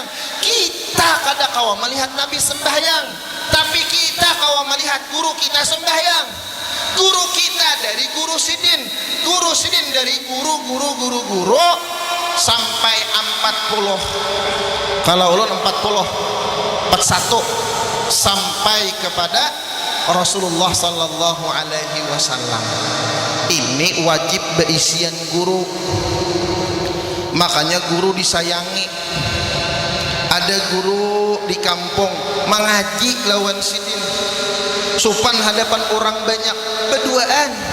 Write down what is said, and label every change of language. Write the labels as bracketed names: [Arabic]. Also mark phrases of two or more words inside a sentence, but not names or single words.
[Banjar] Kita kada kawa melihat Nabi sembahyang, tapi kita kawa melihat guru kita sembahyang. Guru kita dari guru sidin dari guru sampai 40. Kalau ulun 41 sampai kepada Rasulullah [Arabic] صلى الله عليه وسلم. [Banjar] Ini wajib beisian guru. Makanya guru disayangi. Ada guru di kampung mengaji lawan sidin supan hadapan orang banyak berduaan.